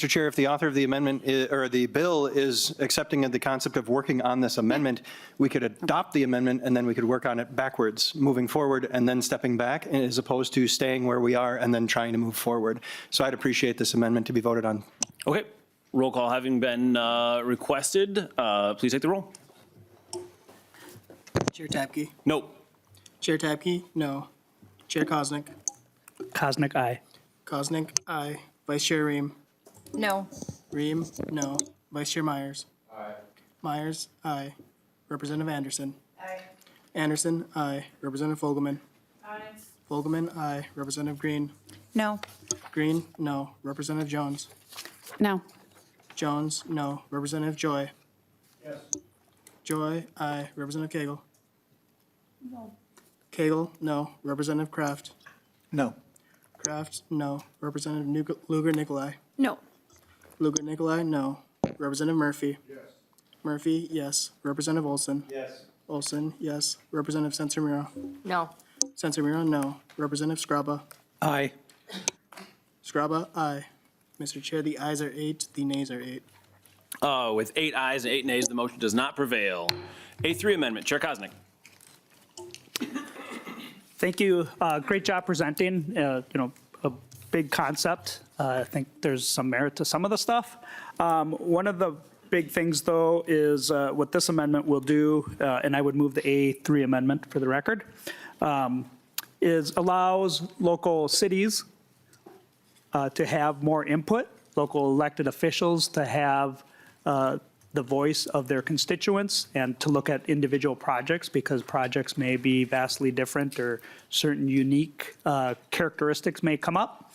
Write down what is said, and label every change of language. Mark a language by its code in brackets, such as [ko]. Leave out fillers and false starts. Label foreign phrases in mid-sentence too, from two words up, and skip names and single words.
[en] Chair, if the author of the amendment or the bill is accepting of the concept of working on this amendment, we could adopt the amendment and then we could work on it backwards, moving forward and then stepping back, as opposed to staying where we are and then trying to move forward. So I'd appreciate this amendment to be voted on. Okay. Roll call having been requested, please take the roll. Chair Tapke. No. Chair Tapke, no. Chair Koznick. Koznick, aye. Koznick, aye. Vice Chair Ream. No. Ream, no. Vice Chair Myers. Aye. Myers, aye. Representative Anderson. Aye. Anderson, aye. Representative Fogelman. Aye. Fogelman, aye. Representative Green. No. Green, no. Representative Jones. No. Jones, no. Representative Joy. Yes. Joy, aye. Representative Cagle. No. Cagle, no. Representative Kraft. No. Kraft, no. Representative Lugar Nicolai. No. Lugar Nicolai, no. Representative Murphy. Yes. Murphy, yes. Representative Olson. Yes. Olson, yes. Representative Sencer-Mura. No. Sencer-Mura, no. Representative Scraba. Aye. Scraba, aye. Mr. Chair, the ayes are 8, the nays are 8. With 8 ayes and 8 nays, the motion does not prevail. A3 amendment, Chair Koznick. Thank you. Great job presenting, a big concept. I think there's some merit to some of the stuff. One of the big things, though, is what this amendment will do, and I would move the A3 amendment for the record, is allows local cities to have more input, local elected officials to have the voice of their constituents and to look at individual projects, because projects may be vastly different or certain unique characteristics may come up.